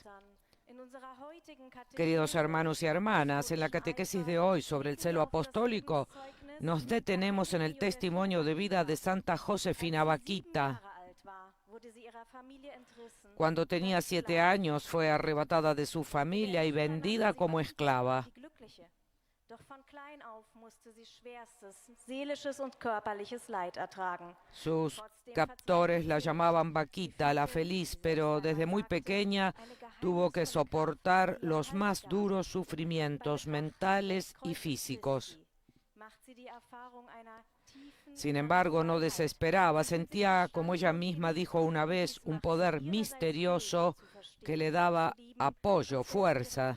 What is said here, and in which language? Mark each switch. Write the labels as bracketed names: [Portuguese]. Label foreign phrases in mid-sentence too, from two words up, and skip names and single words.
[Spanish] Queridos hermanos y hermanas, en la catequesis de hoy sobre el celo apostólico, nos detenemos en el testimonio de vida de Santa Josefina Bakhita. Cuando tenía 7 años fue arrebatada de su familia y vendida como esclava. [German] Doch von klein auf musste sie schwerstes seelisches und körperliches Leid ertragen. [Spanish] Sus captores la llamaban Vaquita, la feliz, pero desde muy pequeña tuvo que soportar los más duros sufrimientos mentales y físicos. Sin embargo, no desesperaba, sentía, como ella misma dijo una vez, un poder misterioso que le daba apoyo, fuerza.